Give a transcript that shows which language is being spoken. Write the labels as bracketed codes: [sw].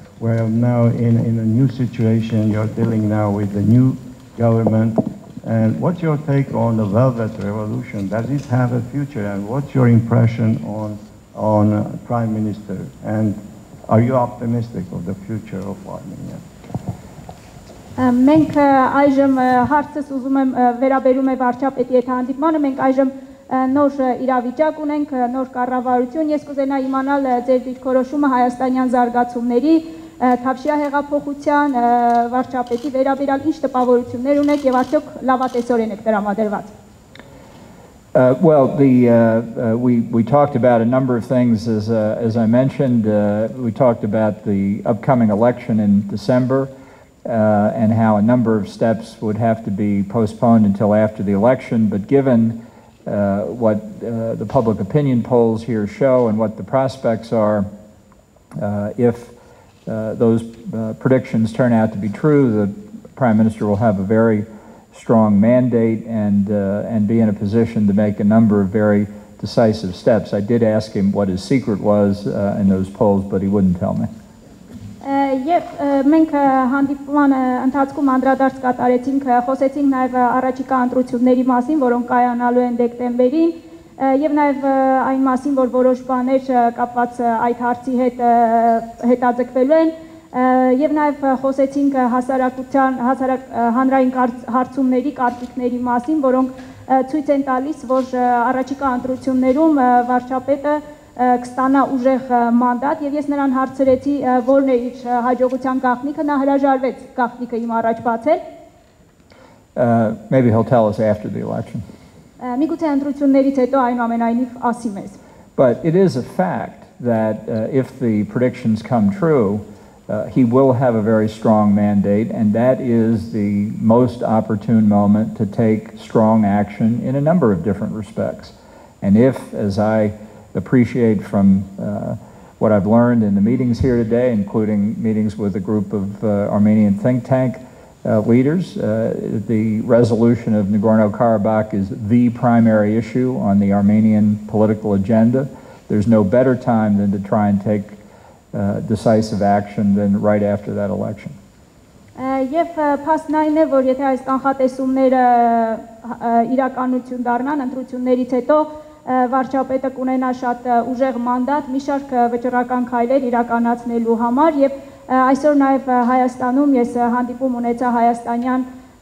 [en] We're now in a new situation. You're dealing now with the new government, and what's your take on the Velvet Revolution? Does it have a future, and what's your impression on Prime Minister, and are you optimistic of the future of Armenia? [hy] Մենք այժմ հարցս ուզում եմ վերաբերում է վարչապետի հետ հանդիպմանը, մենք այժմ նոր իրավիճակ ունենք, նոր կառավարություն, ես կուզենայի իմանալ ձեր դիրքորոշումը հայաստանյան զարգացումների, Թավշյա հեղափոխության, վարչապետի վերաբերյալ ինչ տպավորություններ ունեք եւ արդյոք լավատեսորեն եք տրամադրված։ [en] Well, we talked about a number of things, as I mentioned. We talked about the upcoming election in December, and how a number of steps would have to be postponed until after the election. But given what the public opinion polls here show and what the prospects are. If those predictions turn out to be true, the Prime Minister will have a very strong mandate and be in a position to make a number of very decisive steps. I did ask him what his secret was in those polls, but he wouldn't tell me. [hy] Եվ մենք հանդիպման ընթացքում անդրադարձ կատարեցինք, խոսեցինք նաև առաջիկա ընտրությունների մասին, որոնք կայանալու են դեկտեմբերին, եւ նաև այն մասին, որ որոշ բաներ կապված այդ հարցի հետ հետաձգվելու են, եւ նաև խոսեցինք հանրային հարցումների, կարգիկների մասին, որոնք ցույց են տալիս, որ առաջիկա ընտրություններում վարչապետը կստանա ուժեղ մանդատ, եւ ես նրան հարցրեցի որն է իր հաջողության գաղտնիքը, նա հրաժարվեց գաղտնիքը իմ առաջ բացել. [en] Maybe he'll tell us after the election. [hy] Միգուցե ընտրություններից հետո այնուամենայնիվ ասի մեզ. [en] But it is a fact that if the predictions come true, he will have a very strong mandate, and that is the most opportune moment to take strong action in a number of different respects. And if, as I appreciate from what I've learned in the meetings here today, including meetings with a group of Armenian think tank leaders, the resolution of Nagorno-Karabakh is the primary issue on the Armenian political agenda. There's no better time than to try and take decisive action than right after that election. [hy] Եվ փաստն այն է, որ եթե այս կանխատեսումները իրականություն դառնան ընտրություններից հետո վարչապետը կունենա շատ ուժեղ մանդատ մի շարք վճռական քայլեր իրականացնելու համար եւ այսօր նաեւ Հայաստանում ես հանդիպում ունեցա հայաստանյան